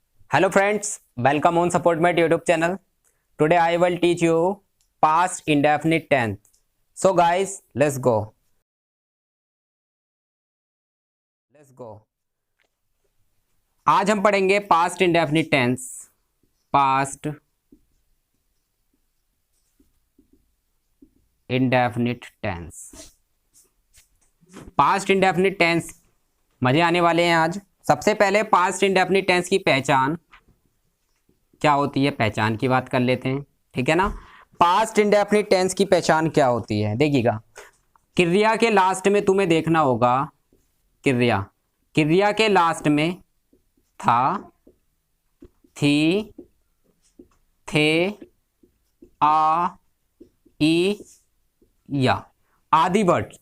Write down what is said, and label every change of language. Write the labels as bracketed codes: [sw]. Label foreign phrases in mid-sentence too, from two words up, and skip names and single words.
[en] Hello friends, welcome on SupportMate YouTube channel. Today I will teach you past indefinite tense. So guys, let's go. [hi] आज हम पढ़ेंगे [en] past indefinite tense. Past indefinite tense. Past indefinite tense [hi] मजे आने वाले हैं आज। सबसे पहले [en] past indefinite tense [hi] की पहचान क्या होती है, पहचान की बात कर लेते हैं, ठीक है ना। [en] past indefinite tense [hi] की पहचान क्या होती है, देखिएगा। क्रिया के लास्ट में तुम्हें देखना होगा, क्रिया के लास्ट में था, थी, थे, आ, ई, या आदि वर्ड्स।